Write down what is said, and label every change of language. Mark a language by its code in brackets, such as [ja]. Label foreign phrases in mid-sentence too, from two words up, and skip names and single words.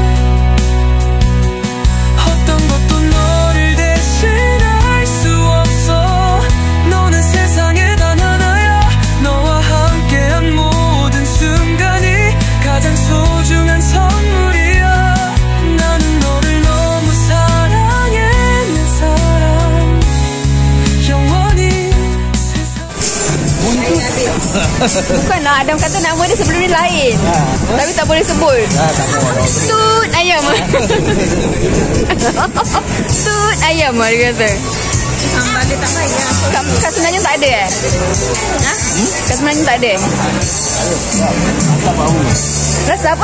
[ko] 어떤 것도 너를 대신할 수 없어 너는 세상에 단 하나야 너와 함께한 모든 순간이 가장 소중한 선물이야 나는 너를 너무 사랑해 내 사랑 영원히 세상 [ms] Bukan lah, Adam kata nama dia sebelum ni lain. Tapi tak boleh sebut. Tut ayam. Tut ayam lah dia kata. Sambal dia tak baik lah. Kat sebenarnya tak ada Ha? Kat sebenarnya tak ada Rasa apa?